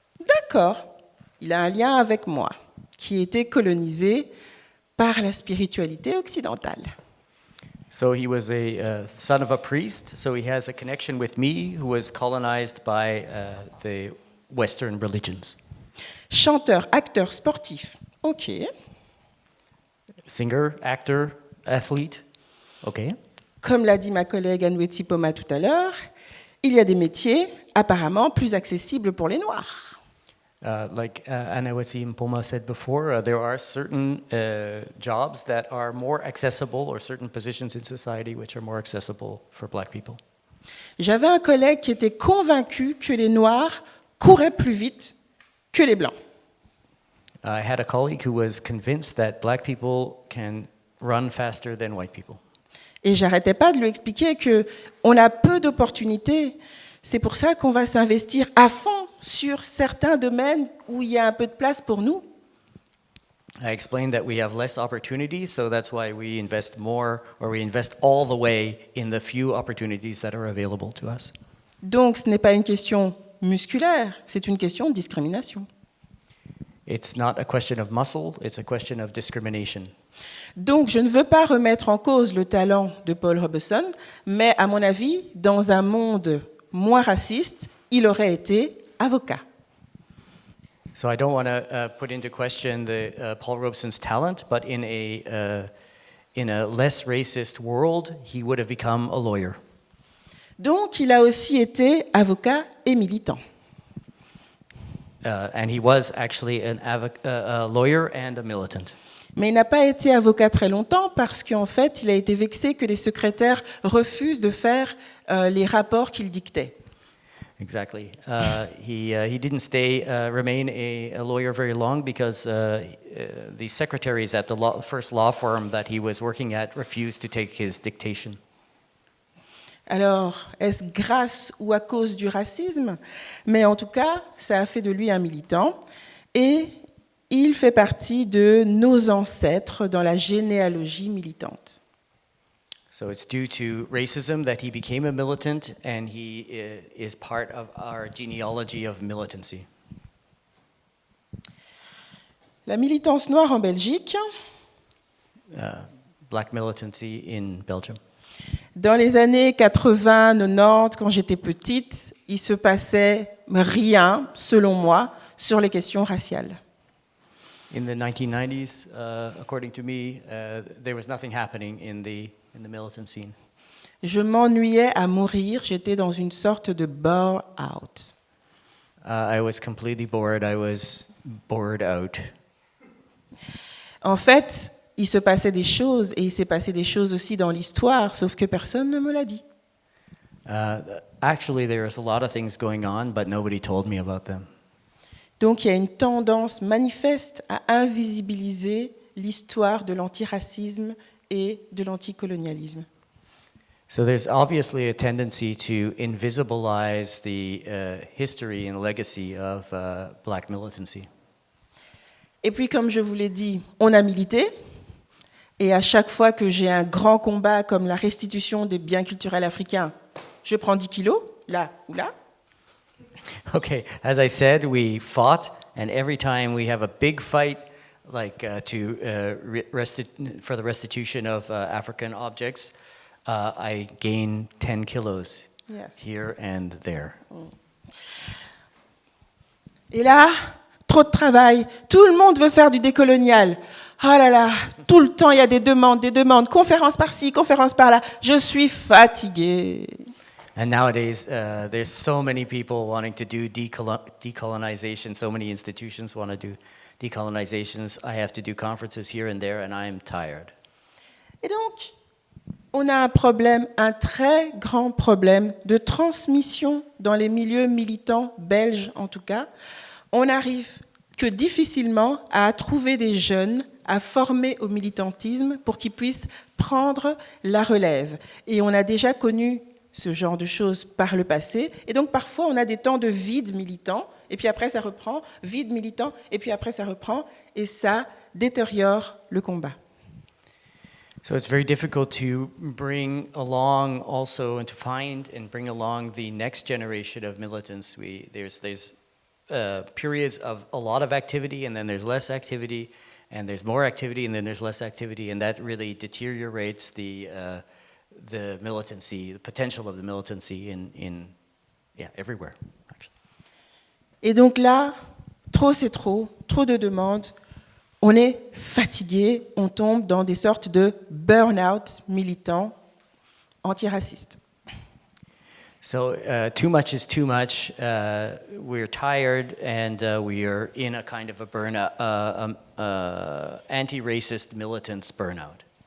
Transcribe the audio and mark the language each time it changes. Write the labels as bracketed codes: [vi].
[fr] D'accord, il a un lien avec moi, qui était colonisé par la spiritualité occidentale. [en] So he was a son of a priest, so he has a connection with me, who was colonized by the Western religions. [fr] Chanteur, acteur, sportif. Ok. [en] Singer, actor, athlete. Okay. [fr] Comme l'a dit ma collègue Anouetti Poma tout à l'heure, il y a des métiers apparemment plus accessibles pour les Noirs. [en] Like Anawasi Mpoma said before, there are certain jobs that are more accessible, or certain positions in society which are more accessible for black people. [fr] J'avais un collègue qui était convaincu que les Noirs couraient plus vite que les Blancs. [en] I had a colleague who was convinced that black people can run faster than white people. [fr] Et j'arrêtais pas de lui expliquer qu'on a peu d'opportunités. C'est pour ça qu'on va s'investir à fond sur certains domaines où il y a un peu de place pour nous. [en] I explained that we have less opportunities, so that's why we invest more, or we invest all the way in the few opportunities that are available to us. [fr] Donc ce n'est pas une question musculaire, c'est une question de discrimination. [en] It's not a question of muscle, it's a question of discrimination. [fr] Donc je ne veux pas remettre en cause le talent de Paul Robeson, mais à mon avis, dans un monde moins raciste, il aurait été avocat. [en] So I don't want to put into question Paul Robeson's talent, but in a less racist world, he would have become a lawyer. [fr] Donc il a aussi été avocat et militant. [en] And he was actually a lawyer and a militant. [fr] Mais il n'a pas été avocat très longtemps parce qu'en fait, il a été vexé que les secrétaires refusent de faire les rapports qu'il dictait. [en] Exactly. He didn't remain a lawyer very long because the secretaries at the first law firm that he was working at refused to take his dictation. [fr] Alors, est-ce grâce ou à cause du racisme? Mais en tout cas, ça a fait de lui un militant. Et il fait partie de nos ancêtres dans la généalogie militante. [en] So it's due to racism that he became a militant, and he is part of our genealogy of militancy. [fr] La militance noire en Belgique, [en] Black militancy in Belgium. [fr] dans les années 80, 90, quand j'étais petite, il se passait rien, selon moi, sur les questions raciales. [en] In the 1990s, according to me, there was nothing happening in the militant scene. [fr] Je m'ennuyais à mourir, j'étais dans une sorte de bore-out. [en] I was completely bored. I was bored out. [fr] En fait, il se passait des choses, et il s'est passé des choses aussi dans l'histoire, sauf que personne ne me l'a dit. [en] Actually, there was a lot of things going on, but nobody told me about them. [fr] Donc il y a une tendance manifeste à invisibiliser l'histoire de l'antiracisme et de l'anticolonialisme. [en] So there's obviously a tendency to invisibilize the history and legacy of black militancy. [fr] Et puis, comme je vous l'ai dit, on a milité. Et à chaque fois que j'ai un grand combat comme la restitution des biens culturels africains, je prends 10 kilos, là ou là. [en] Okay, as I said, we fought, and every time we have a big fight, like for the restitution of African objects, I gain 10 kilos here and there. [fr] Et là, trop de travail. Tout le monde veut faire du décolonial. Oh là là, tout le temps il y a des demandes, conférences par-ci, conférences par-là. Je suis fatiguée. [en] And nowadays, there's so many people wanting to do decolonization. So many institutions want to do decolonizations. I have to do conferences here and there, and I'm tired. [fr] Et donc, on a un problème, un très grand problème de transmission dans les milieux militants belges, en tout cas. On n'arrive que difficilement à trouver des jeunes à former au militantisme pour qu'ils puissent prendre la relève. Et on a déjà connu ce genre de choses par le passé. Et donc, parfois, on a des temps de vide militant, et puis après, ça reprend, vide militant, et puis après, ça reprend, et ça détériore le combat. [en] So it's very difficult to bring along also and to find and bring along the next generation of militants. There's periods of a lot of activity, and then there's less activity, and there's more activity, and then there's less activity, and that really deteriorates the militancy, the potential of the militancy everywhere, actually. [fr] Et donc là, trop c'est trop de demandes, on est fatigué, on tombe dans des sortes de burn-out militants antiracistes. [en] So too much is too much. We're tired, and we are in a kind of a burnout, anti-racist militants burnout.